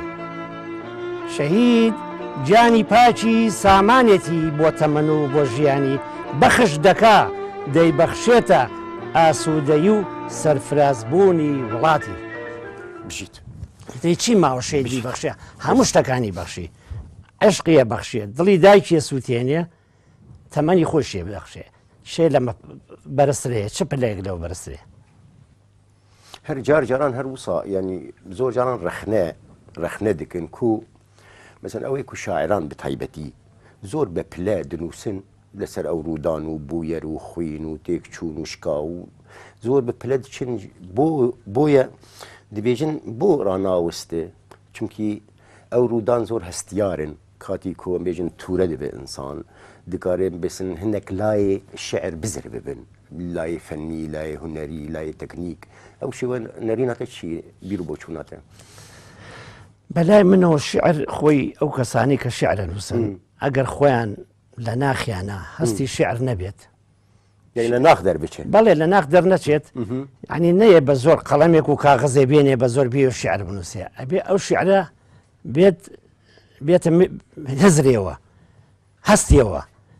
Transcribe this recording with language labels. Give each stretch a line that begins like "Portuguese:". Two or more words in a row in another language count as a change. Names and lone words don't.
Central Kurdish: شەهید گیانی پاچی سامانێتی بۆ تەمەن و بۆ ژیانی بەخش دەکا دەیبەخشێتە ئاسوودەیی و سەرفرازبوونی وڵاتی. بژیت دەی چی ماوە شەیدی بەخشێ هەموو شتەکانی بەخشی عشقیە بەخشێ دڵی دایکیە سووتێنێ تەمەنی خۆشیە بەخشێ شێ لەمە بەرزترەیە چ پلەیەک لەو بەرزترێ.
Kurdish: هر جاران هر وصا يعني زور جاران رخنة دكن كو مثلا اوي كو شاعران بتايبتي زور ببلا دنوسن لسر اورودان وبوير وخوين وتيكچون وشكا زور ببلا دچن بويا دبيجن بو راناوسته چونكي اورودان زور هستيارن كاتي كو بيجن توره دبي انسان دكارين بسن هنك لاي شعر بزر ببن لاي فني لاي هنري لاي تكنيك او شي نرينا تشي بيرو بوچوناته
Central Kurdish: بەلای منەوە شعر خۆی ئەو کەسانی کە شعرە نووسن ئەگەر خۆیان لە ناخیانە هەستی شعر نەبێت لە ناخ دەربچێت بەڵێ لە ناخ دەرنەچێت ینی نەیە بە زۆر قەڵەمێک و کاغەزێ بێنێ بە زۆر بێ و شعر بنووسێ ئەبێ ئەو شعرە بێتە نەزرێەوە هەستیەوە